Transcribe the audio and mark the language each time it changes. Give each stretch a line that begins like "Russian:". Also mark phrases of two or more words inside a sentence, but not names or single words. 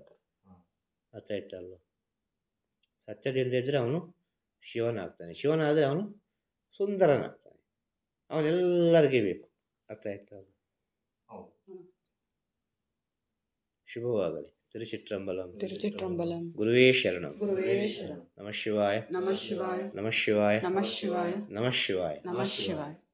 Kannada: ಅರ್ಥ ಆಯ್ತಲ್ವ? ಸತ್ಯದಿಂದ ಇದ್ದರೆ ಅವನು ಶಿವನಾಗ್ತಾನೆ, ಶಿವನಾದರೆ ಅವನು ಸುಂದರನಾಗ್ತಾನೆ, ಅವನೆಲ್ಲರಿಗೆ ಬೇಕು. ಅರ್ಥ ಆಯ್ತಲ್ವ? ಹೌದು. ಶುಭವಾಗಲಿ. ತಿರುಚಿಟ್ರಂಬಲಂ. ತಿರುಚಿಟ್ರಂಬಲಂ.
Sanskrit: गुरुवे शरणं. गुरुवे शरणं. नमः शिवाय. नमः शिवाय. नमः शिवाय. नमः शिवाय. नमः शिवाय. नमः शिवाय.